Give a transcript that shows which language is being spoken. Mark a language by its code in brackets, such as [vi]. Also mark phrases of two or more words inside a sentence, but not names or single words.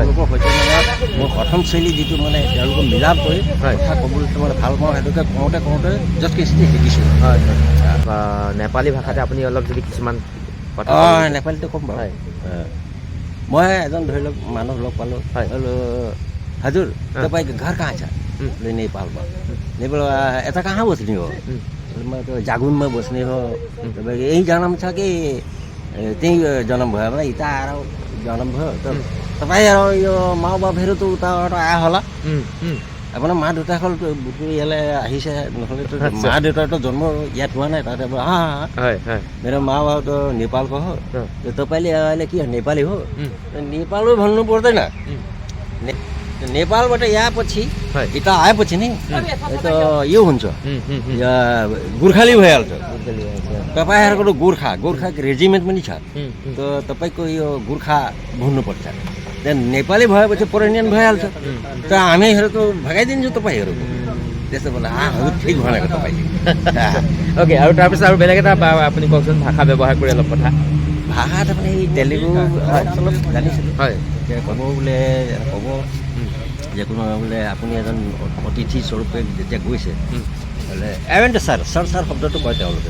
[as] তেওঁলোকৰ সৈতে মানে মোৰ কথন শৈলী যিটো মানে তেওঁলোকক মিলাপ কৰি হয়। কথা ক'বলৈ মানে ভাল পাওঁ সেইটোকে কওঁতে যথেষ্ট শিকিছোঁ। হয় হয় বা নেপালী ভাষাতে আপুনি অলপ যদি কিছুমান কথা অঁ ক'ব। নেপালীটো ক'ম বাৰু। হয় মই এজন ধৰি লওক মানুহ লগ পালোঁ, হয়। [ne] हजुर हाँ। तपाईँको घर कहाँ छ? बोले नेपालमा। नेपाल यता कहाँ बस्ने हो? म त जागुनमा बस्ने हो। तपाईँको यही जन्म छ कि त्यहीँ जन्म भयो भने यता आएर जन्म भयो त तपाईँहरू यो माओबाबीहरू त उताबाट आयो होला। [as] আপোনাৰ মা দেউতাসকল ইয়ালৈ আহিছে, নহ'লেতো মা দেউতাৰতো জন্ম ইয়াত হোৱা নাই তাতে हाँ হয় হয় [ne] मेरो माँ बाबा त नेपालको हो। हाँ। तपाईँले अहिले के नेपाली हो? नेपालै भन्नु पर्दैन। नेपालबाट आएपछि है यता आएपछि नि त यो हुन्छ, गोर्खाली भइहाल्छ। तपाईँहरूको त गोर्खाको रेजिमेन्ट पनि छ, त तपाईँको यो गोर्खा भन्नुपर्छ। त्यहाँ नेपाली भएपछि पौराणियन भइहाल्छ, त हामीहरू त भगाइदिन्छौँ तपाईँहरू। त्यसो बेला हजुर ठिक भनेको तपाईँले। [as] অ'কে আৰু তাৰপিছত আৰু বেলেগ এটা আপুনি কওকচোন ভাষা ব্যৱহাৰ কৰি অলপ কথা। ভাষা তাৰমানে এই তেলেগু অলপ জানিছিলোঁ। হয় এতিয়া ক'ব বোলে ক'ব যে কোনো বোলে আপুনি এজন অতিথি স্বৰূপে যেতিয়া গৈছে বোলে [en] event sir [as] শব্দটো কয় তেওঁলোকে।